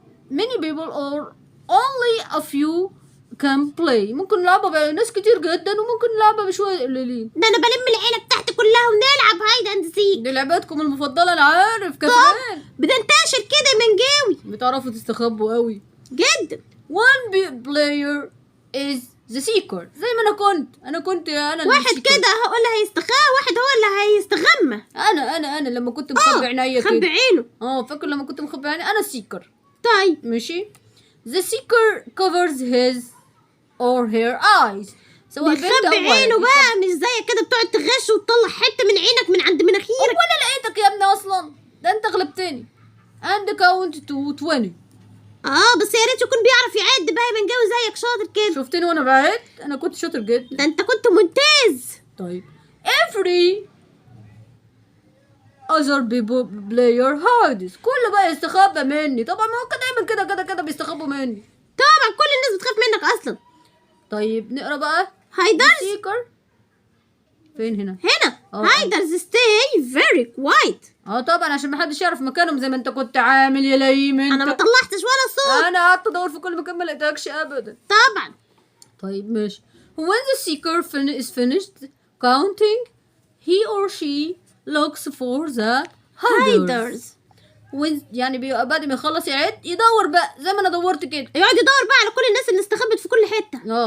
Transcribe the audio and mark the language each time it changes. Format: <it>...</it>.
<en>many people or only a few can play.</en> <ar>ممكن نلعبها بناس كتير جدا وممكن نلعبها بشوية قليلين. ده انا بلم العيلة بتاعتي كلها ونلعب هايد اند سيك. دي لعبتكم المفضلة انا عارف كمان. بتنتشر كده من جاوي. بتعرفوا تستخبوا قوي جدا.</ar> <en>one player is the seeker.</en> <ar>زي ما انا كنت واحد كده هو اللي هيستخبى. واحد هو اللي هيستغمى. انا لما كنت مخبي عينيا كده. مخبي عينه. فاكر لما كنت مخبي عيني انا سيكر. طيب ماشي.</ar> <en>the seeker covers his or her eyes.</en> <ar>سواء بنت او بيخبي عينه بقى مش زي كده بتقعد تغش وتطلع حته من عينك من عند مناخيرك. وانا لقيتك يا ابني اصلا. ده انت غلبتني.</ar> <en>and count to 20.</en> <ar>بس يا ريت يكون بيعرف يعد بقى يا منجاوي زيك شاطر كده. شفتني وانا بعد. انا كنت شاطر جدا. ده انت كنت ممتاز. طيب</ar> <en>every other people player hides.</en> <ar>كله بقى يستخبى مني. طبعا ما هو دايما كده بيستخبوا مني. طبعا كل الناس بتخاف منك اصلا. طيب نقرا بقى</ar> <en>hiders</en> <ar>seeker فين هنا؟</ar> <en>hiders stay very quiet.</en> <ar>طبعا عشان محدش يعرف مكانهم زي ما انت كنت عامل يا لئيم انت. انا ما طلعتش ولا صوت. انا قعدت ادور في كل مكان ما لقيتكش ابدا. طبعا. طيب ماشي.</ar> <en>when the seeker is finished counting he or she looks for the hiders.</en> <ar>يعني بيبقى بعد ما يخلص يعد يدور بقى زي ما انا دورت كده، يقعد يدور بقى على كل الناس اللي استخبت في كل حته.</ar>